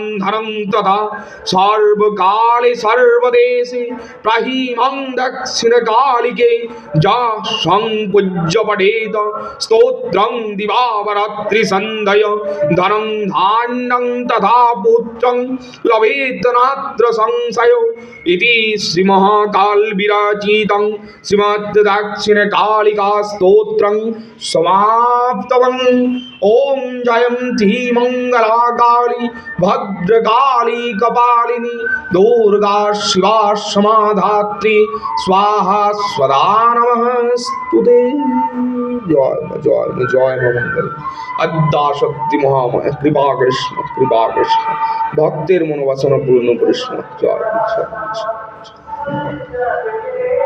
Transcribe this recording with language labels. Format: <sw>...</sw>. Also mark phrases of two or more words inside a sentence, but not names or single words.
<sa>धनं तथा सर्वकाले सर्वदेशे प्रहीमं दक्षिणकालिके जा संपूज्य पठेत स्तोत्रं दिवावरात्रिसन्धय धनं धान्यं तथा पुत्रं लभेत नात्र संशयो इति श्रीमहाकालविरचितं श्रीमद् दक्षिणकालिका स्तोत्रं समाप्तम्। ओम जयंती मंगला काली भद्रकाली कपालिनी दुर्गा शिवा समाधात्री स्वाहा स्वदा नमस्तुते।</sa> <bn>জয় মা জয় মা জয় মা মঙ্গল আদ্যা শক্তি মহাময় কৃপা কৃষ্ণ ভক্তের মনোবাসনা পূর্ণ কৃষ্ণ জয় মা, জয় মা, জয় মা।</bn>